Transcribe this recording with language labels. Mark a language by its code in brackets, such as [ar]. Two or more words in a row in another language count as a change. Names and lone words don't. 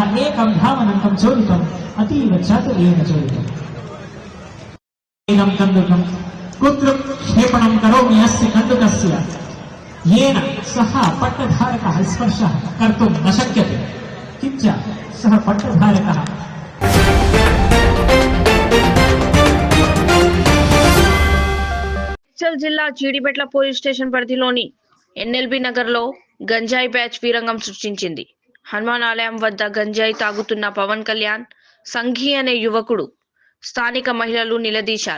[sa] एकं धावनन्तं चोदितम् अतीव चातुर्येण चोदितम्। इदं कन्दुकं कुत्र क्षेपणं करोमि अस्य कन्दुकस्य येन सः पट्टधारकः स्पर्शः कर्तुं न शक्यते, किञ्च सः पट्टधारकः [te] మేడ్చల్ జిల్లా జీడిమెట్ల పోలీస్ స్టేషన్ పరిధిలోని ఎన్ఎల్బి నగర్లో గంజాయి బ్యాచ్ వీరంగం సృష్టించింది. హనుమాన్ ఆలయం వద్ద గంజాయి తాగుతున్న పవన్ కళ్యాణ్ సంఘీ అనే యువకుడు స్థానిక మహిళలు నిలదీశారు.